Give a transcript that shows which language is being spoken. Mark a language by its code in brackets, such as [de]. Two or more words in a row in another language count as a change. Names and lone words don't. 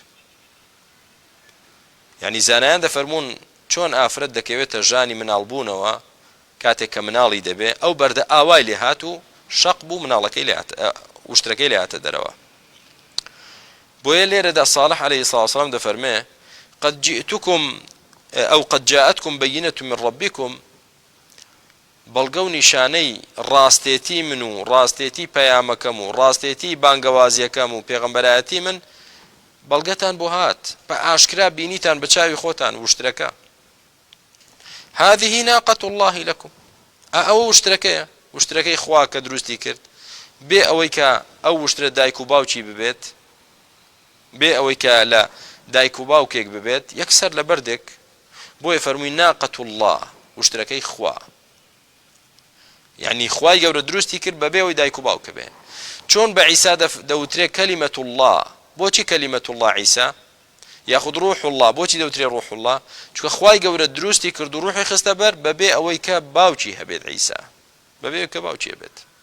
[ckb] یعنی زانایان دەفەرمون چۆن ئافرەت دەکەوێتە ژانی مناڵبوونەوە کاتێک کە مناڵی دەبێ ئەو بەردە ئاوای لێ هات و شەق بوو مناڵەکەی لێ وشترەکەی لێ هاتە دەرەوە بۆیە لێرەدا ساڵح [ar] عەلەیهی سڵاة وسەلام [ckb] دەفەرمێ [ar] قد جئتكم أو قد جاءتكم بينة من ربكم [ckb] بەڵگە و نیشانەی ڕاستێتی من و ڕاستێتی پەیامەکەم و ڕاستێتی بانگەوازیەکەم و پێغەمبەرایەتی من بەڵگەتان بۆ هات بە ئاشکرا بینیتان بە چاوی خۆتان وشترەکە [ar] هذه ناقة الله لكم [ckb] ئەوە وشترەکەیە وشترەکەی خوا کە دروستی کرد بێ ئەوەی کە ئەو وشترە دایک و باوکی ببێت بێ ئەوەی کە لە دایک و باوکێک ببێت یەکسەر لە بەردێک بۆیە فەرمووی [ar] ناقة الله [ckb] وشترەکەی خوا یعنی خوای گەورە دروستی کرد بەبێ ئەوەی دایک و باوکە بێ چۆن بە عیسا دەوترێ [ar] کەلیمەت الله [ckb] بۆچی [ar] کەلیمەت الله [ckb] عیسا یاخود [ar] ڕوح الله [ckb] بۆچی دەوترێ [ar] ڕوح الله [ckb] چونکە خوای گەورە دروستی کرد و ڕوحی خستە بەر بەبێ ئەوەی کە باوکی هەبێت عیسا بەبێ کە باوکی هەبێت